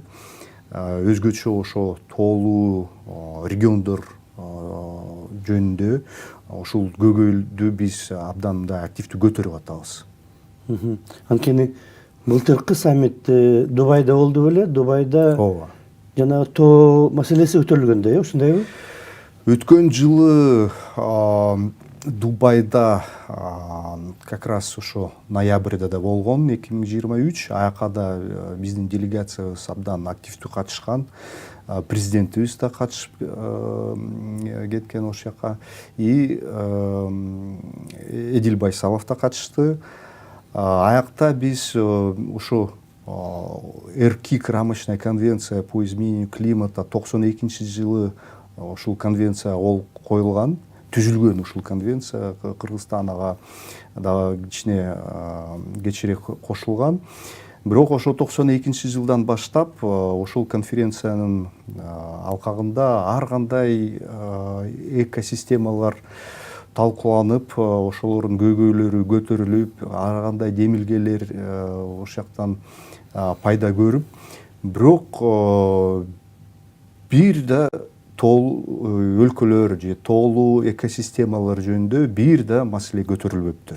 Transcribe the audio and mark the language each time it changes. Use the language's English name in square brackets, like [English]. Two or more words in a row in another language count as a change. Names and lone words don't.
[Kyrgyz] Өзгөчө ошо тоолуу региондор жөнүндө ушул көйгөйлдү биз абдан мындай активдүү көтөрүп атабыз. Анткени былтыркы саммит Дубайда болду беле? Дубайда Ооба. жана тоо маселеси көтөрүлгөндө, ушундайбы? Өткөн жылы Дубайда [Russian] как раз [Kyrgyz] ошо ноябрда да болгон 2023. Аяка да биздин делегациябыз абдан активдүү катышкан. Президентибиз да катышып кеткен ошол жака. И Эдил Байсалов да катышты. Аякта биз ошо РКИК [Russian] рамочная конвенция по изменению климата [Kyrgyz] 92 жылы ушул конвенция коюлган, түзүлгөн ушул конвенция. Кыргызстан ага дагы кечирээк кошулган. Бирок ошо 92 жылдан баштап ушул конференциянын алкагында ар кандай экосистемалар талкууланып, ошолордун көйгөйлөрү көтөрүлүп, ар кандай демилгелер ошол жактан пайда көрүп, бирок бир да өлкөлөр же тоолуу экосистемалар жөнүндө бир да маселе көтөрүлбөптүр.